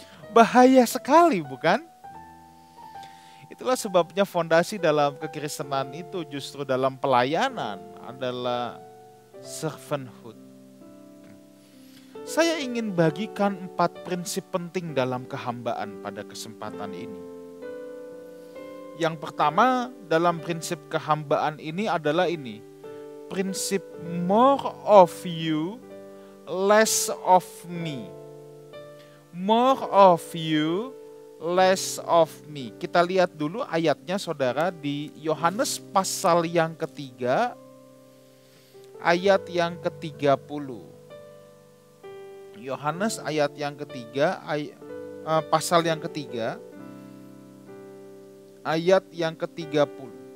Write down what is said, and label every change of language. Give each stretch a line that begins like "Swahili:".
Indonesian: Bahaya sekali, bukan? Itulah sebabnya fondasi dalam kekristenan itu justru dalam pelayanan adalah servanthood. Saya ingin bagikan 4 prinsip penting dalam kehambaan pada kesempatan ini. Yang pertama dalam prinsip kehambaan ini adalah ini. Prinsip
English: more of you, less of me. More of you, less of me.
Indonesian: Kita lihat dulu ayatnya, saudara, di Yohanes pasal yang ketiga, ayat yang ke-30. Yohanes ayat yang ketiga, pasal yang ketiga, ayat yang ke-30.